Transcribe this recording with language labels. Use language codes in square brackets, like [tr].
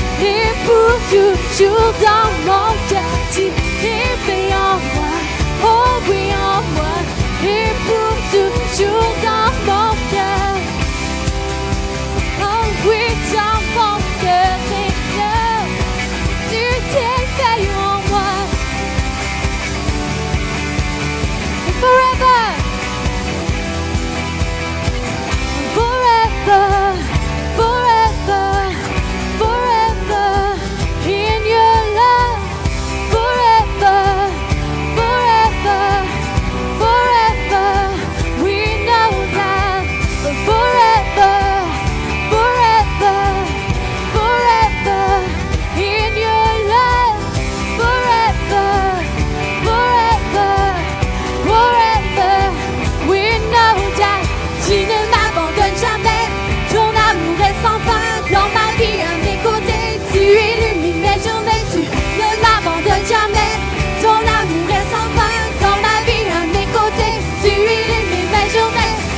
[fr] et pour toujours dans mon cœur. Tu es fait en moi, oh oui en moi, et pour toujours dans mon cœur. Oh oui, dans mon cœur, Seigneur, tu t'es fait en moi. [en] And forever, forever, forever, forever, in your love, forever, forever, forever, we know that, forever, forever, forever, in your love, forever, forever, forever, we know that. [fr] Tu ne m'abandonnes jamais, ton amour est sans fin. Dans ma vie, à mes côtés, tu illumines mes journées. Tu ne m'abandonnes jamais, ton amour est sans fin. Dans ma vie, à mes côtés, tu illumines mes journées.